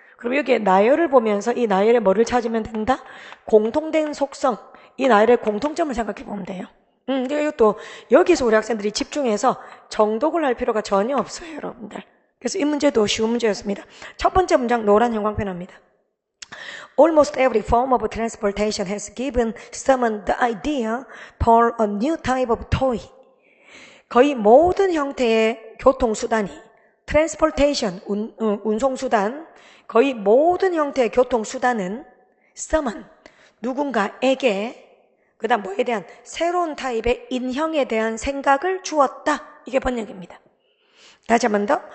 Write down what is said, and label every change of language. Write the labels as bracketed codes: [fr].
[ko] 그럼 여기에 나열을 보면서 이 나열에 뭐를 찾으면 된다? 공통된 속성, 이 나열의 공통점을 생각해 보면 돼요. 이것도 여기서 우리 학생들이 집중해서 정독을 할 필요가 전혀 없어요, 여러분들. 그래서 이 문제도 쉬운 문제였습니다. 첫 번째 문장 노란 형광펜입니다. [en] Almost every form of transportation has given someone the idea for a new type of toy. [ko] 거의 모든 형태의 교통수단이 transportation, 운송수단, 거의 모든 형태의 교통수단은 someone, 누군가에게 그 다음 뭐에 대한 새로운 타입의 인형에 대한 생각을 주었다. 이게 번역입니다. 다시 한 번 더.